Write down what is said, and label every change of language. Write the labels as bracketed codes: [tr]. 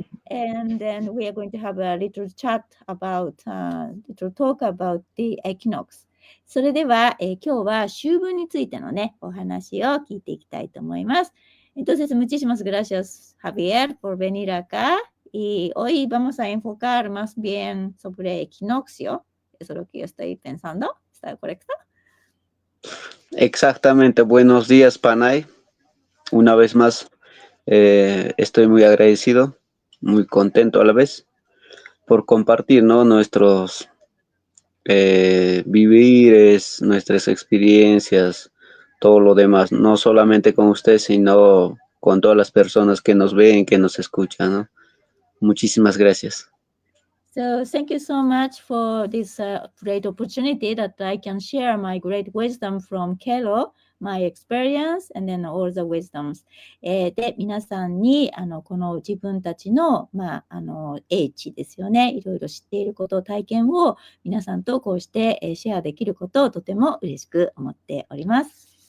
[en] And then we are going to have a little chat about, little talk about the equinox. [ja] それでは、今日は秋分についてのね、お話を聞いていきたいと思います。 [es] Entonces, muchísimas gracias, Javier, por venir acá. Y hoy vamos a enfocar más bien sobre equinoccio. Eso es lo que yo estoy pensando. ¿Está correcto? Exactamente. Buenos días, Panay. Una vez más, estoy muy agradecido, muy contento a la vez por compartir, ¿no? Nuestros vivires, nuestras experiencias, todo lo demás, no solamente con usted, sino con todas las personas que nos ven, que nos escuchan, ¿no? Muchísimas gracias. [en] So thank you so much for this great opportunity that I can share my great wisdom from Kelo, my experience, and then all the wisdoms. [ja] で、皆さんにこの自分たちの、英知ですよね。いろいろ知っていること、体験を皆さんとこうして、シェアできることをとても嬉しく思っております。